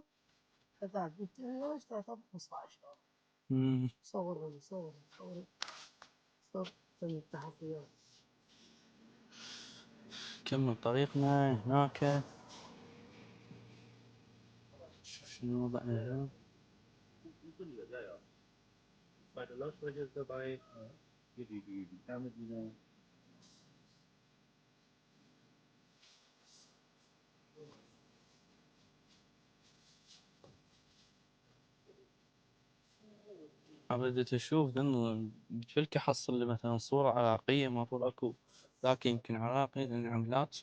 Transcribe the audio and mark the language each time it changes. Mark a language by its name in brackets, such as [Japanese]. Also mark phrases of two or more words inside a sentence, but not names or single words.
[Arabic] هذا 200 يورو اشتريتها ب 15 يورو مم. صور صور التحفيات كمل طريقنا هناك. شوف شنو وضعنا هنا. [German] bei der Lautsprecher ist dabei, hier die Fernbedienung. [Arabic] بديت اشوف لانه قلت احصل لي مثلا صورة عراقية، المفروض اكو ذاك يمكن عراقي لان عملات.